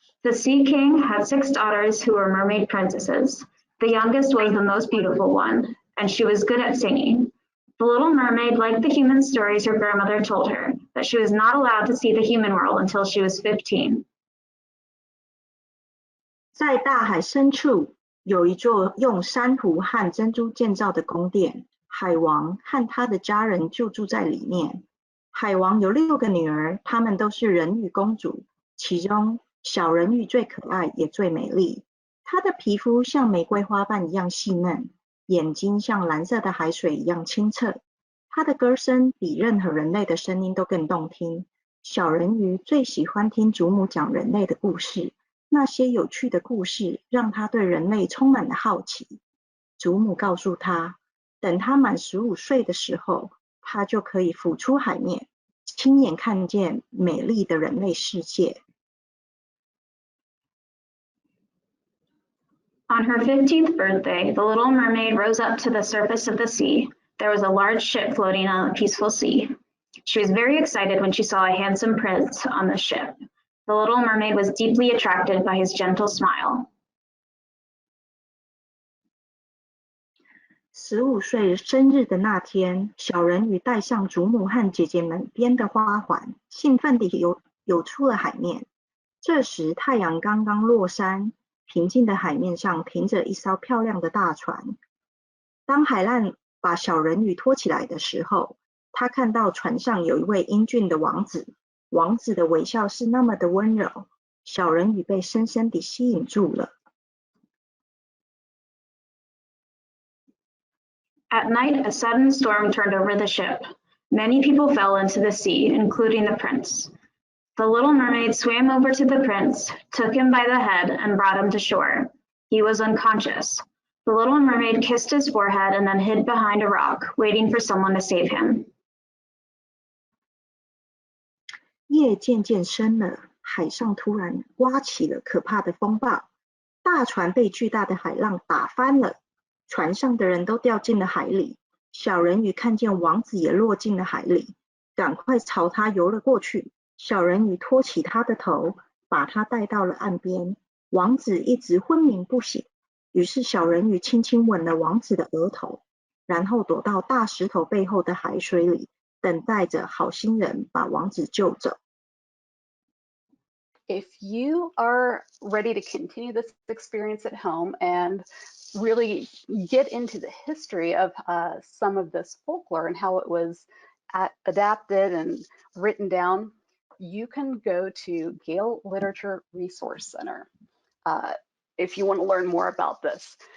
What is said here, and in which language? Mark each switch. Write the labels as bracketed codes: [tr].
[en] The Sea King had 6 daughters who were mermaid princesses. The youngest was the most beautiful one, and she was good at singing. The Little Mermaid liked the human stories her grandmother told her, but she was not allowed to see the human world until she was 15. [zh] 在大海深处有一座用珊瑚和珍珠建造的宫殿，海王和他的家人就住在里面。海王有6个女儿，她们都是人鱼公主，其中小人鱼最可爱也最美丽。她的皮肤像玫瑰花瓣一样细嫩，眼睛像蓝色的海水一样清澈。她的歌声比任何人类的声音都更动听，小人鱼最喜欢听祖母讲人类的故事，那些有趣的故事让他对人类充满了好奇。祖母告诉他，等他满15岁的时候，他就可以浮出海面，亲眼看见美丽的人类世界。 [en] On her 15th birthday, the Little Mermaid rose up to the surface of the sea. There was a large ship floating on a peaceful sea. She was very excited when she saw a handsome prince on the ship. The Little Mermaid was deeply attracted by his gentle smile. [zh] 15岁生日的那天，小人鱼戴上祖母和姐姐们编的花环，兴奋地游出了海面。这时太阳刚刚落山，平静的海面上停着一艘漂亮的大船。当海浪把小人鱼拖起来的时候，他看到船上有一位英俊的王子，王子的微笑是那么的温柔，小人鱼被深深地吸引住了。 [en] At night, a sudden storm turned over the ship. Many people fell into the sea, including the prince. The Little Mermaid swam over to the prince, took him by the head, and brought him to shore. He was unconscious. The Little Mermaid kissed his forehead and then hid behind a rock, waiting for someone to save him. [zh] 夜渐渐深了，海上突然刮起了可怕的风暴，大船被巨大的海浪打翻了，船上的人都掉进了海里。小人鱼看见王子也落进了海里，赶快朝他游了过去。小人鱼托起他的头，把他带到了岸边。王子一直昏迷不醒，于是小人鱼轻轻吻了王子的额头，然后躲到大石头背后的海水里，等待着好心人把王子救走。 [en] If you are ready to continue this experience at home and really get into the history of some of this folklore and how it was adapted and written down, you can go to Gale Literature Resource Center if you want to learn more about this.